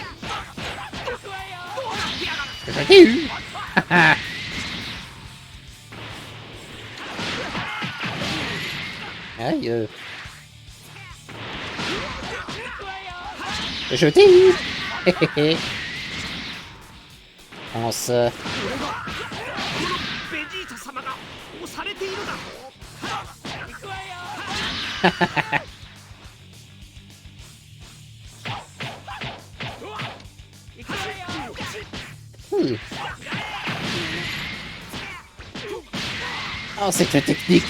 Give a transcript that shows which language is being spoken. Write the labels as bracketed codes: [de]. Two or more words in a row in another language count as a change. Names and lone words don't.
[fr] Je t'ai eu. Aïe. Je t'ai eu. On se... [ja] ベジータ様が押されているだ。行くわよ。行くわよ。 [fr] Hmm. Oh, cette technique.